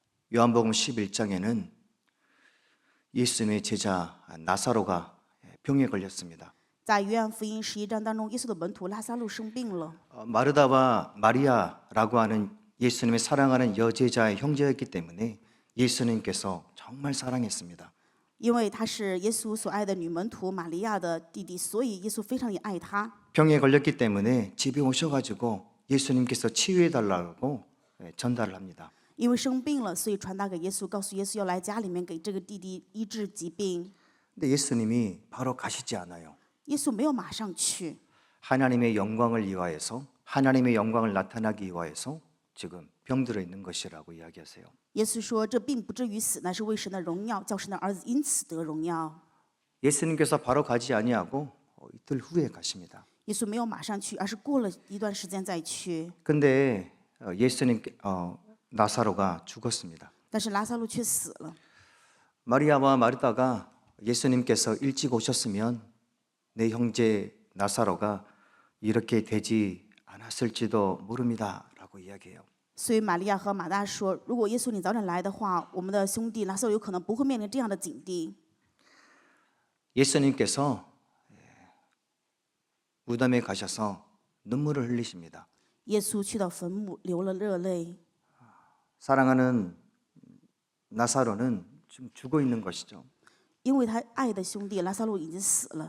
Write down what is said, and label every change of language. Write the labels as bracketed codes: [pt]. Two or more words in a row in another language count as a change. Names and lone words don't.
[ko] 요한복음 11장에는 예수님의 제자 나사로가 병에 걸렸습니다. [zh] 在约翰福音11章当中，耶稣的门徒拉撒路生病了。 [ko] 마르다와 마리아라고 하는 예수님의 사랑하는 여제자의 형제였기 때문에 예수님께서 정말 사랑했습니다. [zh] 因为他是耶稣所爱的女门徒玛利亚的弟弟，所以耶稣非常的爱他。 [ko] 병에 걸렸기 때문에 집에 오셔가지고 예수님께서 치유해달라고 전달을 합니다. [zh] 因为生病了，所以传达给耶稣，告诉耶稣要来家里面给这个弟弟医治疾病。 [ko] 근데 예수님이 바로 가시지 않아요. [zh] 耶稣没有马上去， [ko] 하나님의 영광을 위하여서 하나님의 영광을 나타나기 위하여서 지금 병들어 있는 것이라고 이야기하세요. [zh] 耶稣说：“这并不至于死，乃是为神的荣耀，叫神的儿子因此得荣耀。” [ko] 예수님께서 바로 가지 아니하고 이틀 후에 가십니다. [zh] 耶稣没有马上去，而是过了一段时间再去。 [ko] 근데 예수님 나사로가 죽었습니다. [zh] 但是拉撒路却死了。 [ko] 마리아와 마르다가 예수님께서 일찍 오셨으면 내 형제 나사로가 이렇게 되지 않았을지도 모릅니다라고 이야기해요. [zh] 所以玛利亚和马大说：“如果耶稣你早点来的话，我们的兄弟拉撒路有可能不会面临这样的境地。” [ko] 예수님께서 무덤에 가셔서 눈물을 흘리십니다. [zh] 耶稣去到坟墓，流了热泪。 [ko] 사랑하는 나사로는 지금 죽어 있는 것이죠. [zh] 因为他爱的兄弟拉撒路已经死了，